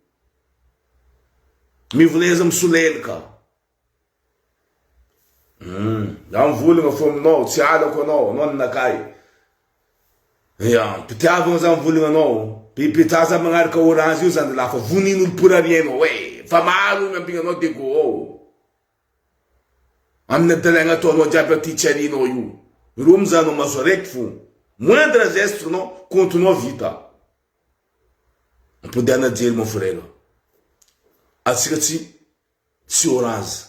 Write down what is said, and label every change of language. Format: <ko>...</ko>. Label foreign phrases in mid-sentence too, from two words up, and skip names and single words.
<mg>Mivoleza misolelika. Za mivolagna fo aminao, tsy alako anao ninakay. Ya, pitiavagna za mivolagna anao. Pipita za magnaraka orange io zany lafa vonin'olo</mg> <fr>pour rien</fr> <mg>we. Fa maro miambinanao dego ao. Amin'ny dalagna ataonao jiaby aty tsy arinao io. Iro mizanao maso araiky fo.</mg> <fr>Moindre geste</fr> <mg>nao, kontonao vita. Ampodiana jery</mg> <fr>mon frère.</fr> <mg>Atsika tsy orange.</mg>